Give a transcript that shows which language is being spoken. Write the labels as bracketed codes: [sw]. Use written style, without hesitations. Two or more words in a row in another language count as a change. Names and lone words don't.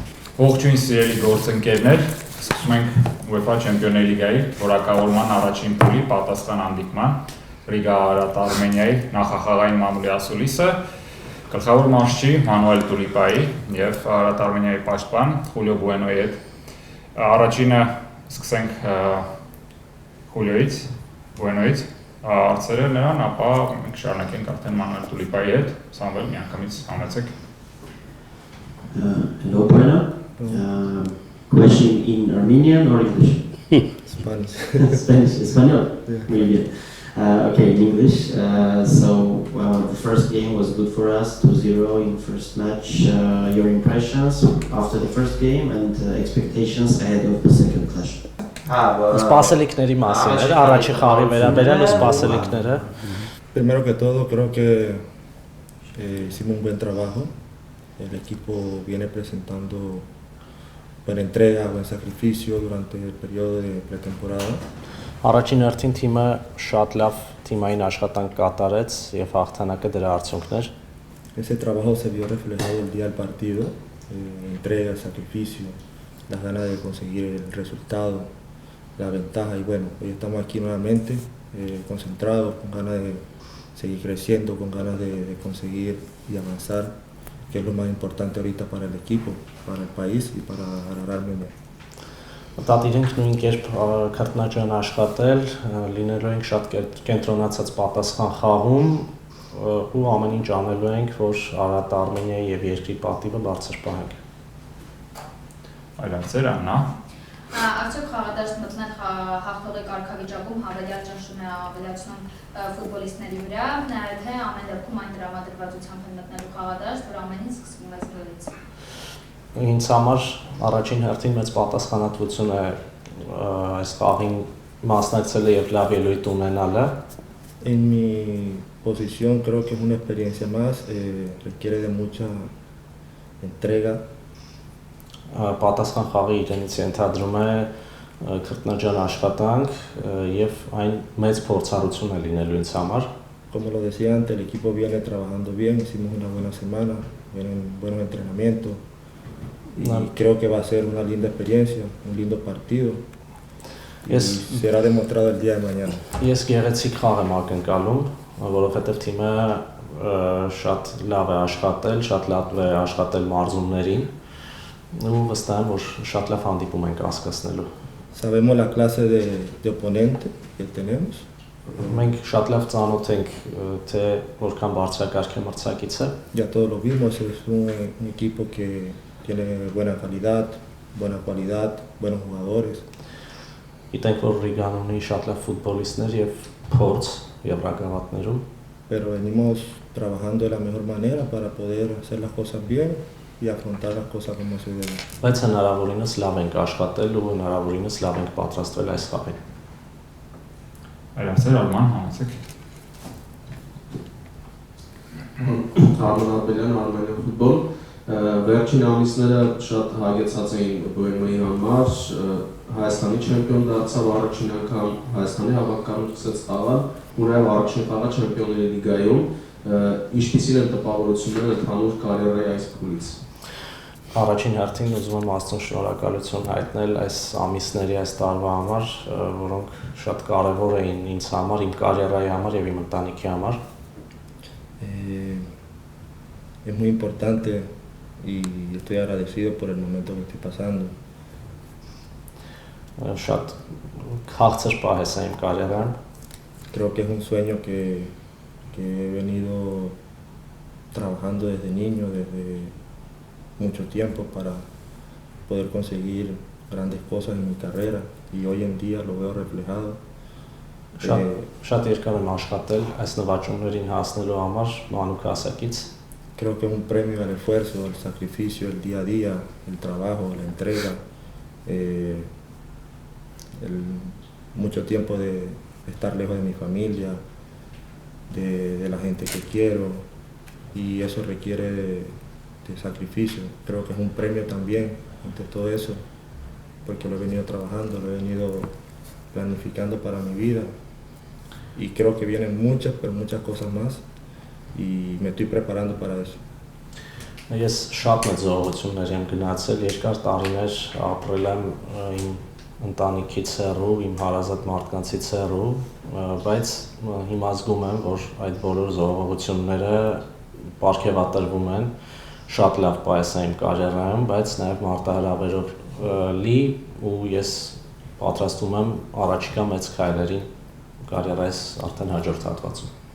[hy] Ողջույն սիրելի գործընկերներ, սկսում ենք UEFA Չեմպիոնների լիգայի որակավորման առաջին փուլի պատասխան հանդիպման Ռիգա Արարատ Արմենիայի նախախաղային մամուլի ասուլիսը գլխավոր մարզչի Մանուել Տուլիպայի եւ Արարատ Արմենիայի պաշտպան Խուլիո Բուենոյի հետ։ Առաջինը սկսենք Խուլիոից, Բուենոյից, հարցերը նրան, ապա մենք շարունակենք արդեն Մանուել Տուլիպայի հետ, Սամվել միանգամից համեցեք։ [en] Hello, Buena. Question in Armenian or English? Spanish. Spanish, Espanol? Yeah. Really good. Okay, in English. The first game was good for us, 2-0 in first match. Your impressions after the first game and expectations ahead of the second clash? [hy] Սպասելիքների մասին էր, առաջի խաղի վերաբերյալ սպասելիքները։ [es] Primero que todo, creo que hicimos un buen trabajo. El equipo viene presentando buena entrega, buen sacrificio durante el periodo de pretemporada. [hy] Առաջին հերթին թիմը շատ լավ թիմային աշխատանք կատարեց եւ հաղթանակը դրա արդյունքն էր։ [es] Ese trabajo se vio reflejado el día del partido, entrega, sacrificio, las ganas de conseguir el resultado, la ventaja y bueno, hoy estamos aquí nuevamente concentrados, con ganas de seguir creciendo, con ganas de conseguir y avanzar, que es lo más importante ahorita para el equipo, para el país y para Ararat Armenia. [hy] Դատիրենք նույն կերպ քրտնաջան աշխատել, լինելու ենք շատ կենտրոնացած պատասխան խաղում ու ամեն ինչ անելու ենք, որ Արարատ Արմենիայի եւ երկրի պատիվը բարձր պահենք։ Այլ հարցեր Աննա։ Արդյոք խաղադաշտ մտնել հաղթողի կարգավիճակում հավելյալ ճնշում է ավելացնում ֆուտբոլիստների վրա, թե ամեն դեպքում այն տրամադրվածությամբ են մտնելու խաղադաշտ, որ ամեն ինչ սկսվում է զգալից։ Ինձ համար առաջին հերթին մեծ պատասխանատվություն է այս խաղին մասնակցելը եւ լավ ելույթ ունենալը։ [es] En mi posición creo que es una experiencia más, requiere de mucha entrega. [hy] Պատասխան խաղի իրենից ենթադրում է քրտնաջան աշխատանք եւ այն մեծ փորձառություն է լինելու ինձ համար։ [es] Como lo decía antes, el equipo viene trabajando bien, hicimos una buena semana, vienen buenos entrenamientos y creo que va a ser una linda experiencia, un lindo partido y será demostrado el día de mañana. [hy] Ես գեղեցիկ խաղ եմ ակնկալում, որովհետեւ թիմը շատ լավ է աշխատել, շատ լավ է աշխատել մարզումներին ու վստահ եմ, որ շատ լավ հանդիպում ենք հասկացնելու։ [es] Sabemos la clase de oponente que tenemos. [hy] Մենք շատ լավ ծանոթ ենք, թե որքան բարձրակարգ է մրցակիցը։ [es] Ya todos lo vimos, es un equipo que tiene buena calidad, buena cualidad, buenos jugadores. [hy] Գիտենք, որ Ռիգան ունի շատ լավ ֆուտբոլիստներ եւ փորձ եվրագավաթներում։ [es] Pero venimos trabajando de la mejor manera para poder hacer las cosas bien y afrontar las cosas como se debe. [hy] Բայց հնարավորինս լավ ենք աշխատել ու հնարավորինս լավ ենք պատրաստվել այս խաղին։ Այլ հարցեր Արման, համեցեք։ Արման Աբելյան, Արմենիա ֆուտբոլ։ Վերջին ամիսները շատ հագեցած էին Բուենոյի համար, Հայաստանի չեմպիոն դարձավ առաջին անգամ, Հայաստանի հավաքականություն սկսեց խաղալ, ու նաև առաջին խաղը Չեմպիոնների լիգայում, ինչպիսին են տպավորությունները ընդհանուր կարիերայի այս փուլից։ Առաջին հերթին ուզում եմ Աստծուն շնորհակալություն հայտնել այս ամիսների, այս տարվա համար, որոնք շատ կարևոր էին ինձ համար, իմ կարիերայի համար եւ իմ ընտանիքի համար։ [es] Es muy importante y estoy agradecido por el momento que estoy pasando. [hy] Շատ քաղցր պահես է իմ կարիերան։ [es] Creo que es un sueño que he venido trabajando desde niño, desde mucho tiempo para poder conseguir grandes cosas en mi carrera y hoy en día lo veo reflejado. [hy] Շատ երկար եմ աշխատել այս նվաճումներին հասնելու համար մանուկ հասակից։ [es] Creo que es un premio al esfuerzo, al sacrificio, el día a día, el trabajo, la entrega, mucho tiempo de estar lejos de mi familia, de la gente que quiero y eso requiere de sacrificio. Creo que es un premio también ante todo eso porque lo he venido trabajando, lo he venido planificando para mi vida y creo que vienen muchas, pero muchas cosas más y me estoy preparando para eso. [hy] Ես շատ մեծ զողողություններ եմ գնացել, երկար տարիներ ապրել եմ իմ ընտանիքից հեռու, իմ հարազատ մարդկանցից հեռու, բայց հիմա զգում եմ, որ այդ բոլոր զողողությունները պարգևատրվում են, շատ լավ պայես է իմ կարիերայում, բայց նաև մարտահրավերով լի ու ես պատրաստվում եմ առաջիկա մեծ քայլերին կարիերայիս արդեն հաջորդ հատվածում։